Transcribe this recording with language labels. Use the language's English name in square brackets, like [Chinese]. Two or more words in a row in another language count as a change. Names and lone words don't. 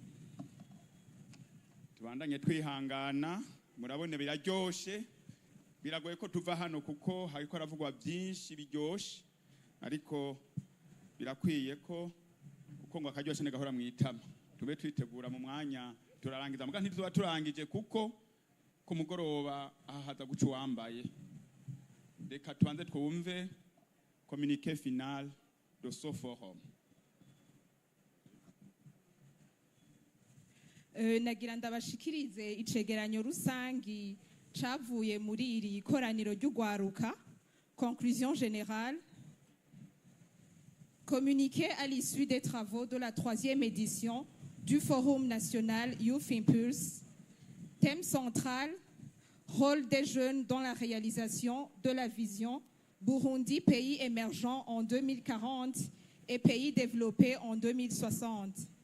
[Rundi] Tubandanye twihangana, murabone biraryoshe, biragoye ko tuva hano kuko hariko aravugwa byinshi biryoshe, ariko birakwiye ko uko ngo akaryoshe negahora mwitama. Tube twitegura mu mwanya turarangiza, muga ntituba turangije kuko ku mugoroba ahaza guca uwambaye. Reka tubanze twumve [French] communiqué final de ce forum. [Rundi] Nagira ndabashikirize icegeranyo rusangi cavuye muri iri koraniro ry'ugwaruka. [French] Conclusion générale. Communiqué à l'issue des travaux de la 3e édition du Forum national Youth Impulse. Thème central, rôle des jeunes dans la réalisation de la vision Burundi, pays émergent en 2040 et pays développé en 2060.